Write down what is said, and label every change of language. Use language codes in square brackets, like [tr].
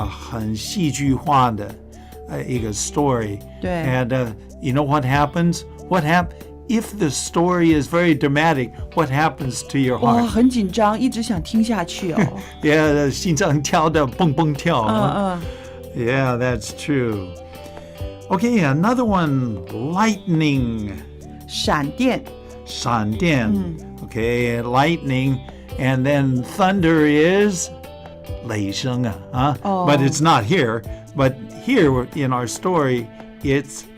[zh] 很戏剧化的一个 story. 对。 [en] And you know what happens? If the story is very dramatic, what happens to your [zh] 哇， [en] heart? [zh] 很紧张，一直想听下去哦。 [en] Yeah, [zh] 心脏跳得蹦蹦跳。嗯 [en] Yeah, that's true. Okay, another one, lightning. [zh] 闪电。闪电. [en] Okay, lightning. And then thunder is [zh] 雷声啊, [en] Oh. But it's not here. But here in our story, it's